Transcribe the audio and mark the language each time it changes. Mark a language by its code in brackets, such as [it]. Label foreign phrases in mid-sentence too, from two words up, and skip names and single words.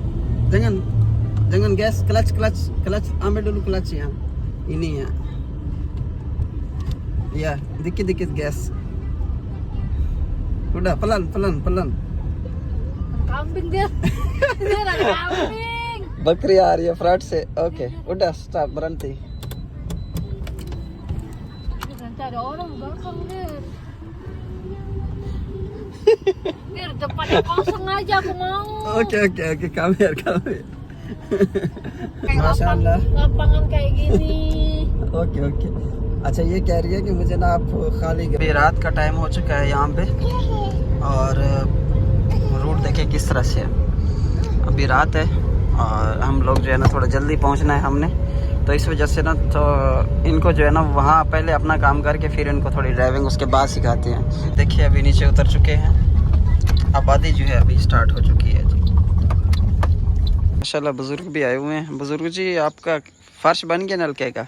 [id] Jangan gas, clutch. Ambil dulu clutch ya. Ini ya. Ya, dikit gas. Udah pelan. Kambing dia. Dia orang kambing. [hi] बकरी आ रही है फ्रंट से ओके उड़ा स्टॉप berhenti Nanti ada orang belakang dia. Biar depannya kosong aja aku mau. ओके kamer [id] Kayak [hi] माशाल्लाह [id] lapangan kayak gini. [hi] ओके अच्छा ये कह रही है कि मुझे ना आप खाली अभी रात का टाइम हो चुका है यहाँ पे और रूट देखिए किस तरह से है अभी रात है और हम लोग जो है ना थोड़ा जल्दी पहुंचना है हमने तो इस वजह से ना तो इनको जो है ना वहाँ पहले अपना काम करके फिर इनको थोड़ी ड्राइविंग उसके बाद सिखाते हैं देखिए अभी नीचे उतर चुके हैं आबादी जो है अभी स्टार्ट हो चुकी है जी माशाल्लाह बुजुर्ग भी आए हुए हैं बुजुर्ग जी आपका फर्श बन गया नलके का